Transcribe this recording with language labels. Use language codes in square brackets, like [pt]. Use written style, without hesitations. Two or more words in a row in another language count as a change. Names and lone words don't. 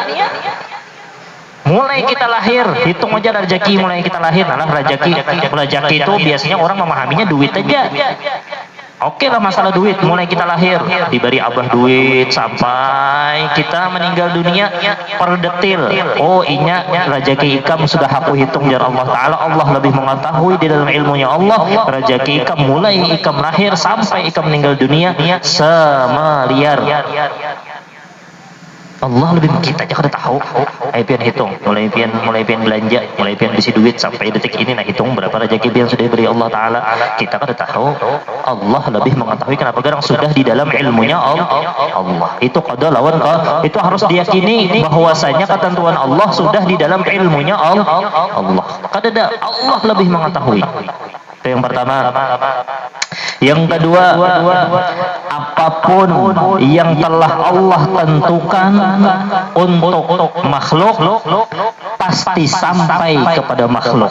[id] Mulai kita lahir, hitung aja rezeki mulai kita lahir. Nah, rezeki itu biasanya orang memahaminya duit aja. Oke lah masalah duit, mulai kita lahir diberi abah duit sampai kita meninggal dunia per detil. [bjn] Oh inya rezeki ikam sudah aku hitung jar Allah Ta'ala. [id] Allah lebih mengetahui di dalam ilmunya Allah rezeki ikam mulai ikam lahir sampai ikam meninggal dunia semeliar. Allah lebih kita aja kada tahu. Pian hitung, mulai pian belanja, mulai pian bisi duit sampai detik ini, nah hitung berapa rezeki yang sudah diberi Allah Ta'ala. [bjn] Kita kada tahu. [id] Allah lebih mengetahui. Kenapa? Karena sudah di dalam ilmunya Allah. [bjn] Itu qada lawan qadar. [id] Itu harus diyakini bahwasanya ketentuan Allah sudah di dalam ilmunya Allah. Kada ada, Allah lebih mengetahui. Itu yang pertama. Yang kedua, apapun yang telah Allah tentukan untuk makhluk pasti sampai kepada makhluk.